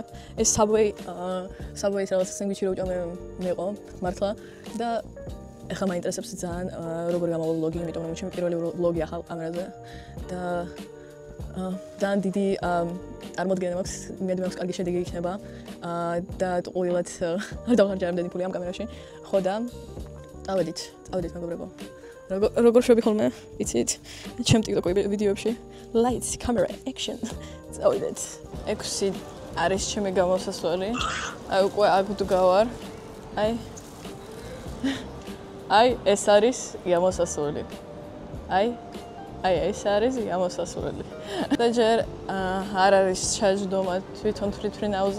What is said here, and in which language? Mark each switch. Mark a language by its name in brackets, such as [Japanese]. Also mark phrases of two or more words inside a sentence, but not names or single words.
[Georgian] ეს Subway-ის რაღაც სენდვიჩი რო მეყო, მართლა და ეხლა მაინტერესებს ძალიან როგორ გამოვა ვლოგი, იმიტომ რომ ჩემი პირველი ვლოგი ახალ კამერაზე და ძალიან დიდი წარმოდგენა მაქვს, იმედი მაქვს კარგი შედეგი იქნება და ყოველად არ დავხარჯე ამდენი ფული ამ კამერაში. ხო და წავედით მეგობრებო. როგორ შვები ხოლმე, იცით? ჩემ TikTok ვიდეოებში [English] lights, camera, action. [Georgian] წავედით. 6 არის ჩემი გამოსასვლელი. აი უკვე აქ ვდგავარ. აი ეს არის გამოსასვლელი. აი ეს არის გამოსასვლელი. და ჯერ არ არის ჩაჯდომა თვითონ თვითფრინავზე.